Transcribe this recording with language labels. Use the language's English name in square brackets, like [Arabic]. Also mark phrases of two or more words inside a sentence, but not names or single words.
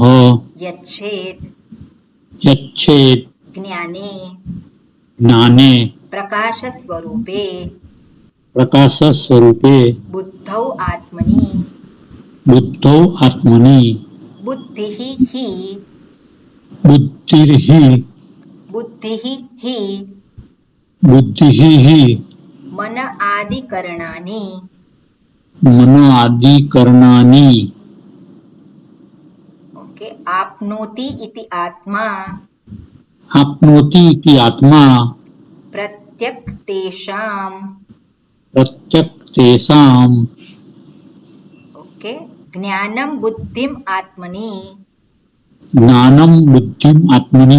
[Sanskrit] यच्छेत ज्ञाने प्रकाश स्वरूपे बुद्धौ आत्मनी बुद्धि हि मन आदिकरणानी. [Gujarati] ઓકે, [Sanskrit] आपनोति इति आत्मा आप्नोति इति आत्मा प्रत्यक् तेषां प्रत्यक् तेषाम् ओके ज्ञानं बुद्धिम् आत्मनि ज्ञानं बुद्धिम् आत्मनि